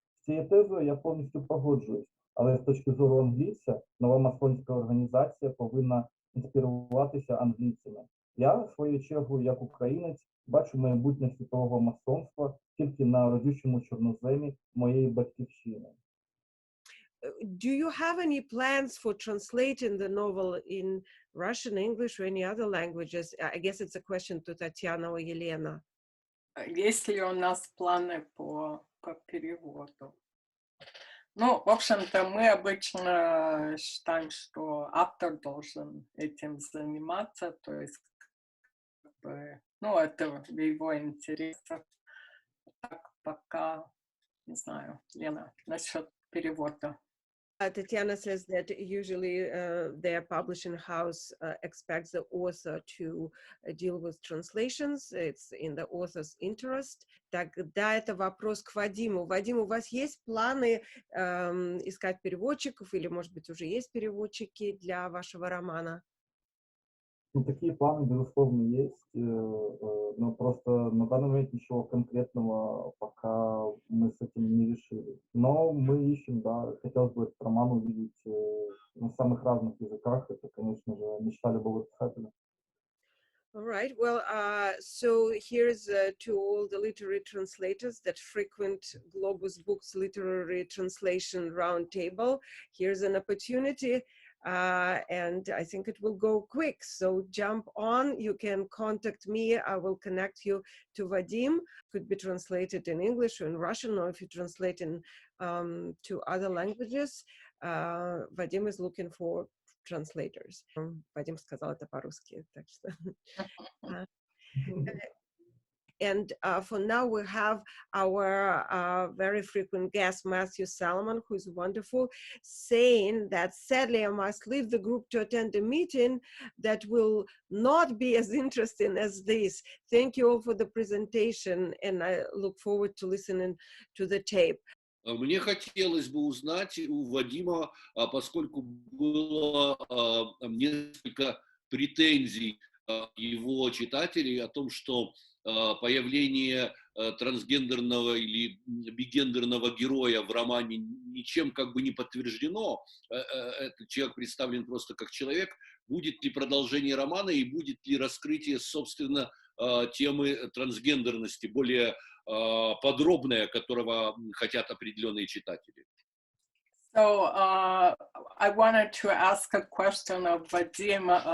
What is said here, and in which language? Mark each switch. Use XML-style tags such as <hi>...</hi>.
<uk>З цією тезою я повністю погоджуюсь, але з точки зору англійця, нова масонська організація повинна інспіруватися англійцями. Я, в свою чергу, як українець, бачу майбутнє світового масонства тільки на родючому чорноземі моєї батьківщини.</uk> <en>Do you have any plans for translating the novel in Russian, English, or any other languages? I guess it's a question to Tatiana or Елена.</en> <ru>Есть ли у нас планы по переводу? Ну, в общем-то, мы обычно считаем, что автор должен этим заниматься, то есть, как бы, ну, это в его интересах. Так, пока, не знаю, Лена, насчет перевода.</ru> <en>Tatiana says that usually their publishing house expects the author to deal with translations. It's in the author's interest.</en> <ru>Тогда это вопрос к Вадиму. Вадим, у вас есть планы искать переводчиков или, может быть, уже есть переводчики для вашего романа? Ну, такие планы, безусловно, есть, но просто на данный момент ничего конкретного пока мы с этим не решили. Но мы ищем, да, хотелось бы этот роман увидеть на самых разных языках. Это, конечно же, мечта любого писателя.</ru> <en>All right. Well, so here's to all the literary translators that frequent Globus Books literary translation roundtable. Here's an opportunity. And I think it will go quick. So jump on. You can contact me. I will connect you to Vadim. Could be translated in English or in Russian, or if you translate in to other languages. Vadim is looking for translators.</en> <ru>Vadim сказал это по-русски, так что.</ru> <en>And for now, we have our very frequent guest, Matthew Salomon, who's wonderful, saying that sadly I must leave the group to attend a meeting that will not be as interesting as this. Thank you all for the presentation, and I look forward to listening to the tape.</en> <ru>Мне хотелось бы узнать у Вадима, поскольку было несколько претензий его читателей о том, что появление трансгендерного или бигендерного героя в романе ничем как бы не подтверждено. Этот человек представлен просто как человек. Будет ли продолжение романа и будет ли раскрытие, собственно, темы трансгендерности, более подробное, которого хотят определенные читатели?</ru> <en>So I wanted to ask a question of Vadim.</en>